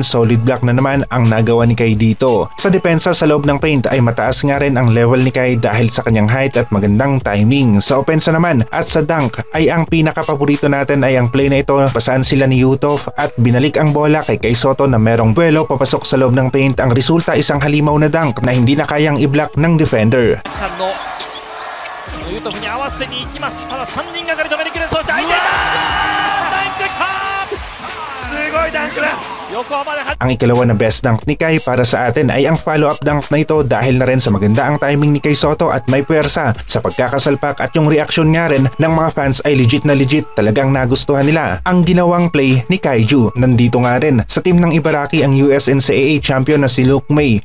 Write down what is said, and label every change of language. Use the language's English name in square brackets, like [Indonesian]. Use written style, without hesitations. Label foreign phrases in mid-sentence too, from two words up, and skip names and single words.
[English] Solid block [Filipino] na naman ang nagawa ni Kai dito. Sa depensa sa loob ng paint ay mataas nga rin ang level ni Kai dahil sa kanyang height at magandang timing. Sa opensa naman at sa dunk ay ang pinakapaborito natin ay ang play na ito. Pasaan sila ni Yutov at binalik ang bola kay Soto na merong buwelo papasok sa loob ng paint. Ang resulta isang halimaw na dunk na hindi na kayang i-block ng defender. [Japanese] ユートフに合わせに行きます。ただ3人がかり止めに来る。そして相手がダンクきた。すごいダンクだ。 [Filipino] Ang ikalawa na best dunk ni Kai para sa atin ay ang [English] follow-up dunk [Filipino] na ito dahil na rin sa maganda ang timing ni Nikkei Soto at may puwersa sa pagkakasalpak at yung reaksyon nga rin ng mga fans ay legit na legit. Talagang nagustuhan nila ang ginawang play ni Kaiju. Nandito nga rin sa team ng Ibaraki ang USNCAA champion na si Luke May.